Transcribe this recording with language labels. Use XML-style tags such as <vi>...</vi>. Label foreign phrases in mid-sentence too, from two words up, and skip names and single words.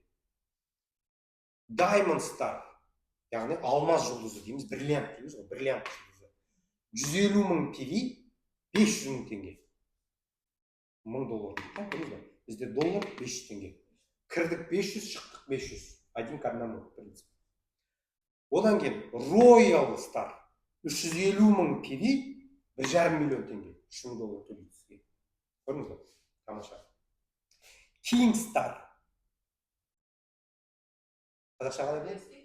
<kk>Diamond Star, яғни алмаз жұлдызы дейміз, бриллиант дейміз, бриллиант жұлдызы. 150.000 PV, 500.000 теңге. $1000 дейді, бізде доллар 500 теңге. Кірдік 500, шықтық 500.</kk> <ru>Один к одному принцип.</ru> <kk>Одан кейін Royal Star, 350.000 PV, $1,5 миллион теңге. $3,000 төлейді сізге. Көрдіңіз бе? Тамаша. King Star. Қазақша қалай болады?</kk>